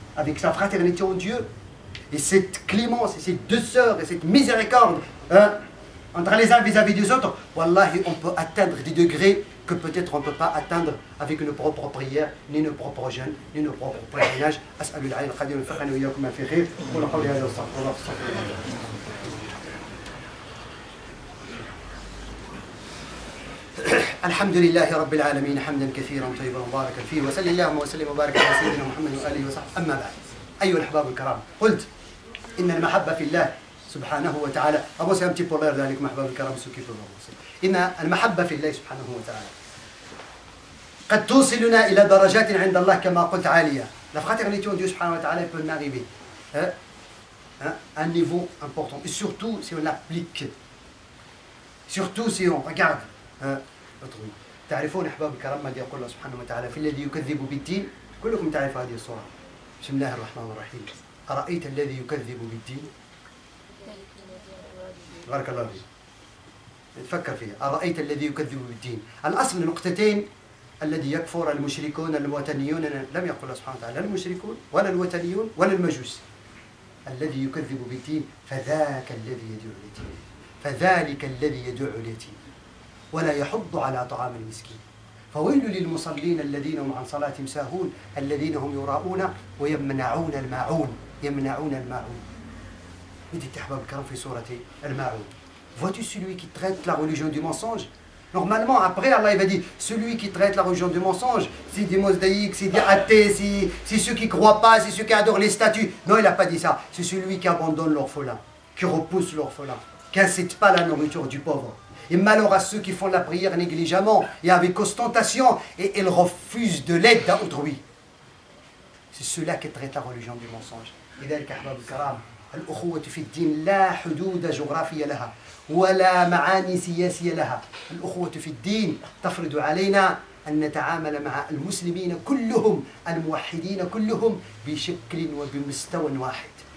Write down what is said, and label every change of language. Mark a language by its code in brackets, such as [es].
[fr] Avec sa fraternité en Dieu et cette clémence et ces deux sœurs et cette miséricorde entre les uns vis-à-vis des autres, wallahi, on peut atteindre des degrés que peut-être on ne peut pas atteindre avec nos propres prières, ni nos propres jeûnes, ni nos propres pèlerinages. [ar] أسأل العلي القدير يوفقنا وإياكم ما في خير. قولوا قولي هذا واستغفر الله. الحمد لله رب العالمين حمدا كثيرا طيبا مباركا فيه وصلى اللهم وسلم وبارك على سيدنا محمد وآله وصحبه. أما بعد أيها الأحباب الكرام، قلت إن المحبة في الله سبحانه وتعالى أبو [fr] un petit peu l'air [ar] ذلك محبة الكرام [fr] ceux qui peuvent avancer. [ar] إن المحبة في الله سبحانه وتعالى قد توصلنا إلى درجات عند الله كما قلت عالية. [fr] La fraternité en Dieu subhanahu wa ta'ala peut arriver à un niveau important et surtout si on l'applique, surtout si on regarde autrui. [ar] تعرفون أحباب الكرام ماذا يقول الله سبحانه وتعالى في الذي يكذب بالدين؟ كلكم تعرفوا هذه الصورة. بسم الله الرحمن الرحيم. أرأيت الذي يكذب بالدين؟ بارك الله فيك. تفكر فيها. أرأيت الذي يكذب بالدين؟ الأصل نقطتين: الذي يكفر المشركون الوثنيون. لم يقل الله سبحانه وتعالى لا المشركون ولا الوثنيون ولا المجوس. الذي يكذب بالدين فذاك الذي يدعو اليتيم، فذلك الذي يدعو اليتيم ولا يحض على طعام المسكين، فويل للمصلين الذين هم عن صلاتهم ساهون الذين هم يراءون ويمنعون الماعون. يمنعون الماعون. Dites أحباب الكرام في سورة الماعون. [fr] Vois-tu celui qui traite la religion du mensonge? Normalement, après, Allah il va dire celui qui traite la religion du mensonge, c'est des mosaïques, c'est des athées, c'est ceux qui ne croient pas, c'est ceux qui adorent les statues. Non, il n'a pas dit ça. C'est celui qui abandonne l'orphelin, qui repousse l'orphelin, qui n'incite pas la nourriture du pauvre. Et malheur à ceux qui font la prière négligemment et avec ostentation et ils refusent de l'aide à autrui. C'est ceux-là qui traitent la religion du mensonge. [ar] لذلك أحباب الكرام الأخوة في الدين لا حدود جغرافية لها ولا معاني سياسية لها. الأخوة في الدين تفرض علينا أن نتعامل مع المسلمين كلهم الموحدين كلهم بشكل وبمستوى واحد.